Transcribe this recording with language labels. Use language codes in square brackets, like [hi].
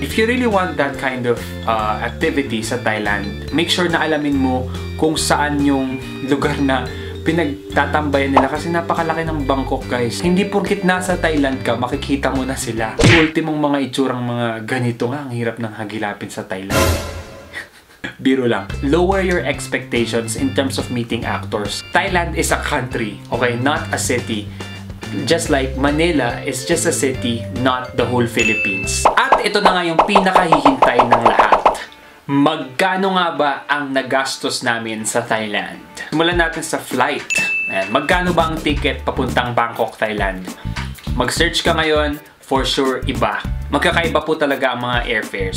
[en] If you really want that kind of activity [tl] sa Thailand, [en] make sure [tl] na alamin mo kung saan yung lugar na pinagtatambayan nila kasi napakalaki ng Bangkok guys. Hindi porkit nasa Thailand ka, makikita mo na sila. Yung ultimong mga itsurang mga ganito nga, ang hirap ng hagilapin sa Thailand. Biro lang. [en] Lower your expectations in terms of meeting actors. Thailand is a country, okay? Not a city. Just like Manila is just a city, not the whole Philippines. [tl] At ito na nga yung pinakahihintay ng lahat. Magkano nga ba ang nagastos namin sa Thailand? Simulan natin sa flight. Ayan. Magkano ba ang ticket papuntang Bangkok, Thailand? Mag-search ka ngayon, [en] for sure [tl] iba. magkakaiba po talaga ang mga airfares.